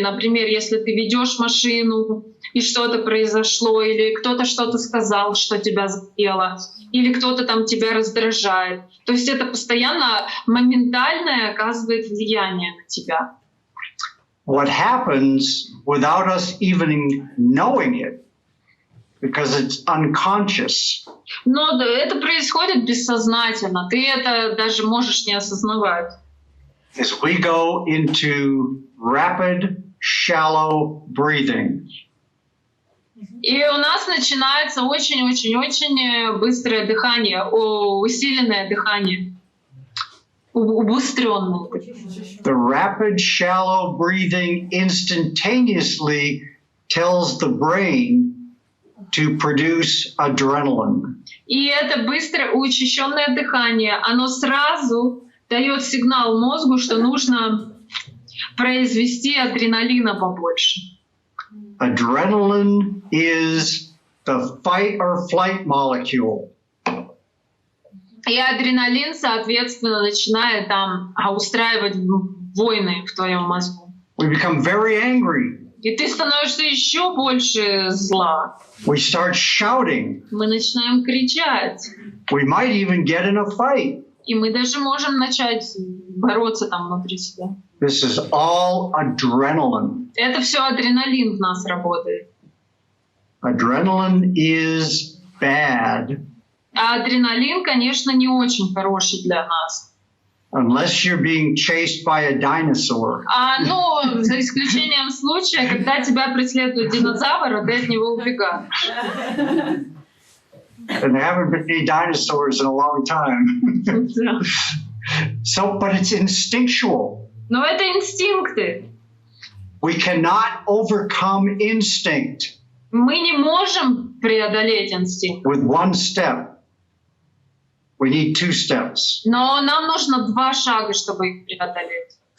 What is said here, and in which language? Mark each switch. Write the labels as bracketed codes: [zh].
[ru] Например, если ты ведешь машину, и что-то произошло, или кто-то что-то сказал, что тебя задело, или кто-то там тебя раздражает. То есть это постоянно моментальное оказывает влияние на тебя. [en] What happens without us even knowing it, because it's unconscious. [ru] Но это происходит бессознательно. Ты это даже можешь не осознавать. [en] Is we go into rapid, shallow breathing. [ru] И у нас начинается очень-очень-очень быстрое дыхание, усиленное дыхание, убыстренное. [en] The rapid, shallow breathing instantaneously tells the brain to produce adrenaline. [ru] И это быстрое, учащенное дыхание, оно сразу дает сигнал мозгу, что нужно произвести адреналина побольше. [en] Adrenaline is the fight or flight molecule. [ru] И адреналин, соответственно, начинает там устраивать войны в твоем мозгу. [en] We become very angry. [ru] И ты становишься еще больше зла. [en] We start shouting. [ru] Мы начинаем кричать. [en] We might even get in a fight. [ru] И мы даже можем начать бороться там внутри себя. [en] This is all adrenaline. [ru] Это все адреналин в нас работает. [en] Adrenaline is bad. [ru] А адреналин, конечно, не очень хороший для нас. [en] Unless you're being chased by a dinosaur. [ru] Ну, за исключением случая, когда тебя преследует динозавр, а ты от него убегаешь. [en] And there haven't been any dinosaurs in a long time. So, but it's instinctual. [ru] Но это инстинкты. [en] We cannot overcome instinct [ru] Мы не можем преодолеть инстинкт. [en] with one step. We need 2 steps. [ru] Но нам нужно 2 шага, чтобы их преодолеть.